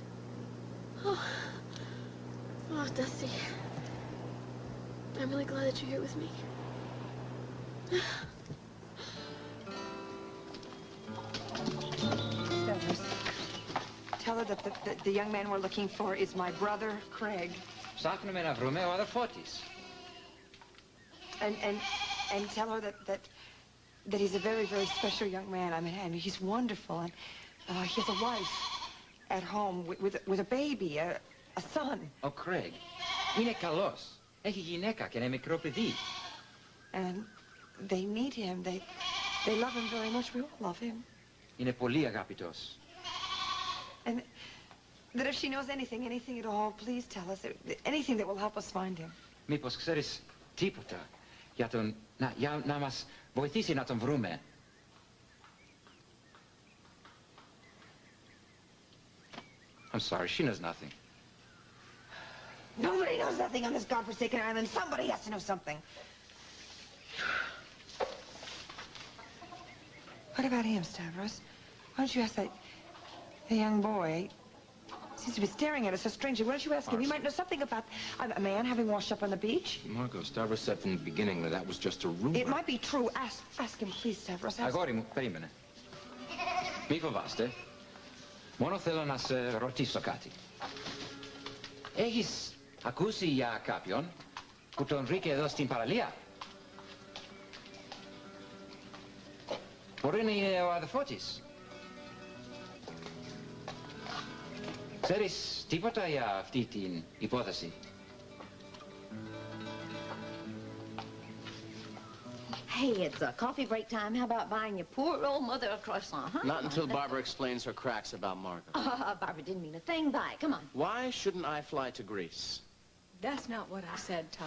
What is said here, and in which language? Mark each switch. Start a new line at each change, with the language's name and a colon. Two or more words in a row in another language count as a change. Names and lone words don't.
English: Oh, Dusty. I'm really glad that you're here with me. Tell her that the young man we're looking for is my brother, Craig.
Greek: Ψάχνουμε να βρούμε ο αδερφό της.
English: And tell her that he's a very, very special young man. I mean, he's wonderful. And he has a wife at home with a baby, a son.
Greek: Ο Craig είναι καλός. Έχει γυναίκα και ένα μικρό παιδί.
English: And they need him. They love him very much. We all love him.
Greek: Είναι πολύ αγαπητός.
English: And that if she knows anything at all, please tell us. Anything that will help us find him.
Greek: Μήπως ξέρεις τίποτα για να μας βοηθήσει να τον βρούμε.
English: I'm sorry, she knows nothing. Nobody knows nothing on this godforsaken island. Somebody has to know something. What about him, Stavros? Why don't you ask the young boy? Seems to be staring at us so strangely. Why don't you ask him? He might know something about a man having washed up on the beach. Margot, Stavros said from the beginning that was just a rumor. It might be true. Ask him, please, Stavros.
Greek: Αγόρι μου, περίμενε. Μη φοβάστε. Μόνο θέλω να σε ρωτήσω κάτι. Έχεις ακούσει για κάποιον που τον βρήκε εδώ στην παραλία? Μπορεί να είναι ο αδερφός της. Ξέρεις τίποτα για αυτή την υπόθεση?
English: Hey, it's coffee break time. How about buying your poor old mother a croissant, huh? Not until Barbara explains her cracks about Margot. Barbara didn't mean a thing by it. Come on. Why shouldn't I fly to Greece? That's not what I said, Tom.